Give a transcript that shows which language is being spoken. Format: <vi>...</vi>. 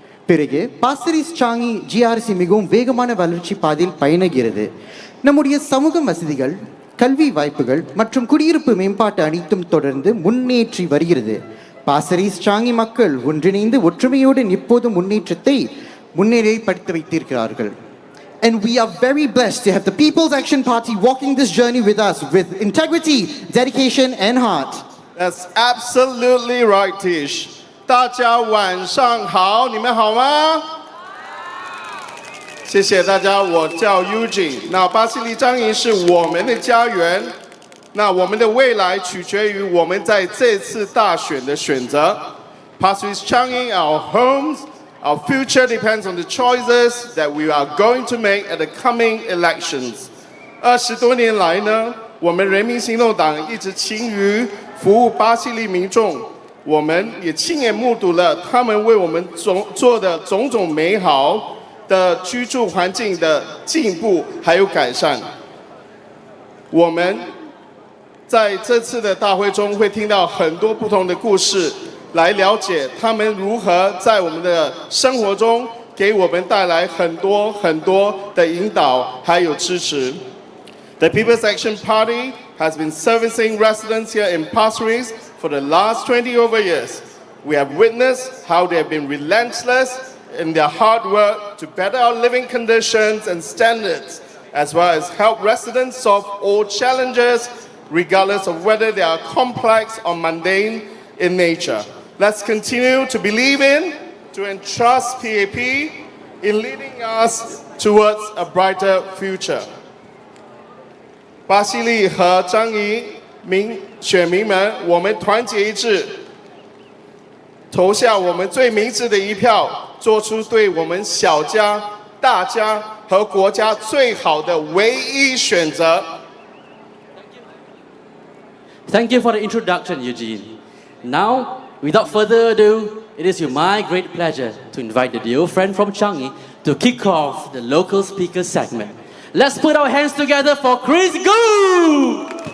<ta>பிறகு Pasir Changi GRC மிகவும் வேகமான வளர்ச்சி பாதையில் பயணிக்கிறது. நம்முடைய சமூக வசதிகள், கல்வி வாய்ப்புகள் மற்றும் குடியிருப்பு மேம்பாட்டு அனைத்தும் தொடர்ந்து முன்னேற்றி வருகிறது. பாசிர் சாங்கி மக்கள் ஒன்றிணைந்து ஒற்றுமையோடு எப்போதும் முன்னேற்றத்தை முன்னிலைப்படுத்தி வைத்திருக்கிறார்கள்.</ta> <en>And we are very blessed to have the People's Action Party walking this journey with us with integrity, dedication and heart. That's absolutely right, Tish.</en> <zh>大家晚上好，你们好吗？谢谢大家，我叫 Eugene。那巴西利张营是我们的家园，那我们的未来取决于我们在这次大选的选择。</zh> <en>Pasir Changi, our homes. Our future depends on the choices that we are going to make at the coming elections.</en> <zh>20多年来呢，我们人民行动党一直勤于服务巴西利民众，我们也亲眼目睹了他们为我们做的种种美好的居住环境的进步还有改善。我们在这次的大会中会听到很多不同的故事。来了解他们如何在我们的生活中给我们带来很多的引导还有支持。</zh> <en>The People's Action Party has been servicing residents here in Pasir for the last 20 over years. We have witnessed how they have been relentless in their hard work to better our living conditions and standards, as well as help residents solve all challenges, regardless of whether they are complex or mundane in nature. Let's continue to believe in, to entrust PAP in leading us towards a brighter future.</en> <zh>巴西利和张仪选民们，我们团结一致，投下我们最明智的一票，做出对我们小家、大家和国家最好的唯一选择。</zh> <en>Thank you for the introduction, Eugene. Now, without further ado, it is my great pleasure to invite the dear friend from Changi to kick off the local speaker segment. Let's put our hands together for Chris Gu!</en>